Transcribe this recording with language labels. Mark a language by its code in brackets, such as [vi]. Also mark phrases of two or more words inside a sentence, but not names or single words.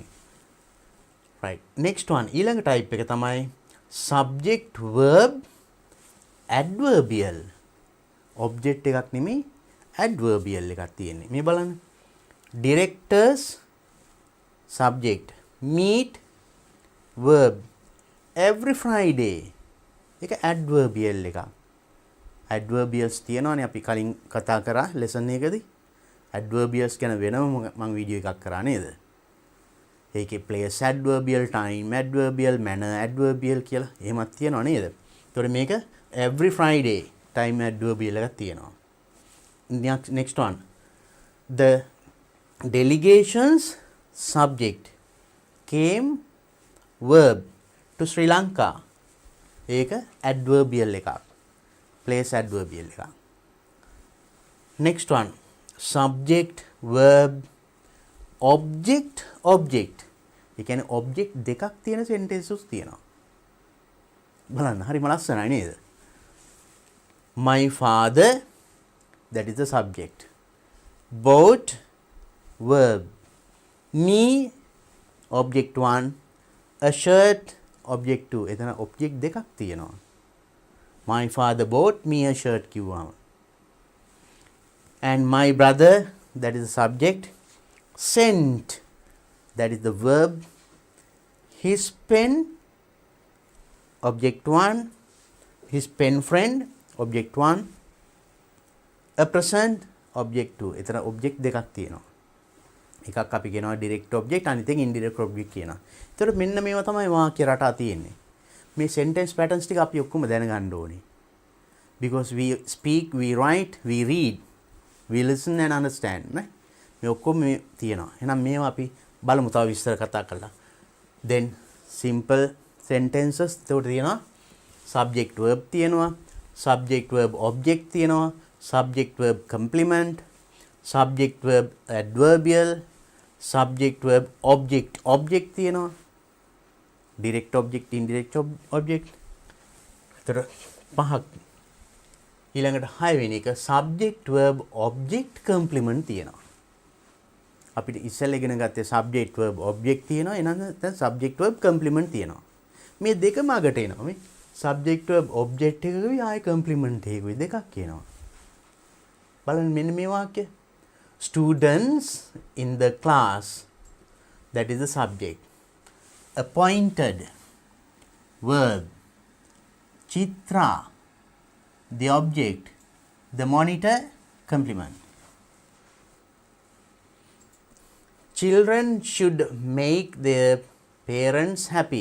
[en] Right. Next one [si] ඊළඟ type එක තමයි [en] subject verb adverbial. [si] object එකක් නෙමෙයි adverbial එකක් තියෙන්නේ. මේ බලන්න. [en] directors subject meet verb every Friday. [si] ඒක adverbial එකක්. adverbials තියෙනවානේ අපි කලින් කතා කරා lesson එකකදී. adverbials ගැන වෙනම මම වීඩියෝ එකක් කරා නේද? ඒකේ [en] place adverbial, time adverbial, manner adverbial [si] කියලා එහෙමත් තියෙනවා නේද? ඒතකොට මේක [en] every Friday time adverbial [si] එකක් තියෙනවා. [en] Next one. The delegation's subject came verb to Sri Lanka. [si] ඒක adverbial එකක්. [en] place adverbial [si] එකක්. [en] Next one. Subject verb object object. [si] ඒ කියන්නේ object දෙකක් තියෙන sentences තියෙනවා. බලන්න හරිම ලස්සනයි නේද? [en] My father, that is the subject. Bought verb. Me object 1, a shirt object 2. [si] එතන object දෙකක් තියෙනවා. [en] My father bought me a shirt කිව්වම. And my brother, that is the subject. Sent, that is the verb. His pen object 1, his pen friend object 1, a present object 2. [si] එතන object දෙකක් තියෙනවා. එකක් අපි කියනවා [en] direct object, [si] අනිත් එක [en] indirect object [si] කියනවා. ඒතර මෙන්න මේවා තමයි වාක්‍ය රටා තියෙන්නේ. මේ [en] sentence patterns [si] ටික අපි ඔක්කොම දැනගන්න ඕනේ. [en] Because we speak, we write, we read, we listen and understand නේ. [si] මේ ඔක්කොම මේ තියෙනවා. එහෙනම් මේවා අපි බලමු තව විස්තර කතා කරලා. [en] Then simple sentences [si] එතකොට තියෙනවා [en] subject verb තියෙනවා, subject verb object තියෙනවා, subject verb complement, subject verb adverbial, subject verb object object තියෙනවා, direct object, indirect object. [si] එතකොට පහක්. ඊළඟට 6 වෙනි එක [en] subject verb object complement [si] තියෙනවා. අපිට ඉස්සෙල්ලා ඉගෙන ගත්තේ [en] subject verb object [si] තියෙනවා, එහෙනම් දැන් [en] subject verb complement [si] තියෙනවා. මේ දෙකම අගට එනවා. මේ [en] subject verb object [si] එකකුයි ආයි complement එකකුයි දෙකක් කියනවා. බලන්න මෙන්න මේ වාක්‍ය. [en] Students in the class, that is the subject. Appointed verb. Chitra, the object. The monitor, complement. Children should make their parents happy.